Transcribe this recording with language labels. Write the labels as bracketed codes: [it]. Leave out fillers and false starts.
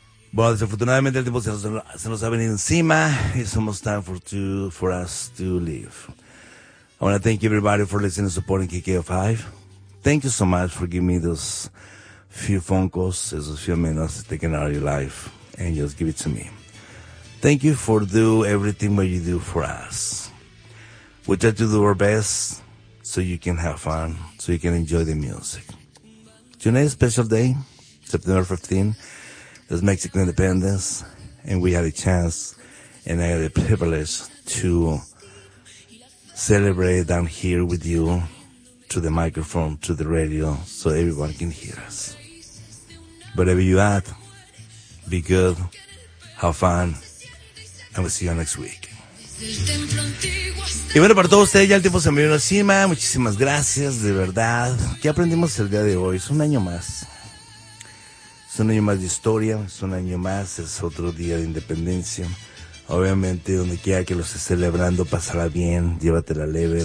[es] Bueno, desafortunadamente el tiempo se nos ha venido encima. [en] It's almost time for us to leave. I want to thank everybody for listening and supporting KKFI. Thank you so much for giving me those few phone calls, [es] esos [en] few minutes taken out of your life, and just give it to me. Thank you for do everything what you do for us. We try to do our best so you can have fun, so you can enjoy the music. Today's special day, September 15th, is Mexican Independence, and we had a chance and I had the privilege to celebrate down here with you to the microphone, to the radio, so everyone can hear us. Wherever you at, be good, have fun, and we'll see you next week. [es] Y bueno, para todos ustedes ya el tiempo se me vino encima. Muchísimas gracias, de verdad. ¿Qué aprendimos el día de hoy? Es un año más. Es un año más de historia, es un año más, es otro día de independencia. Obviamente, donde quiera que lo estés celebrando, pasará bien, llévatela leve.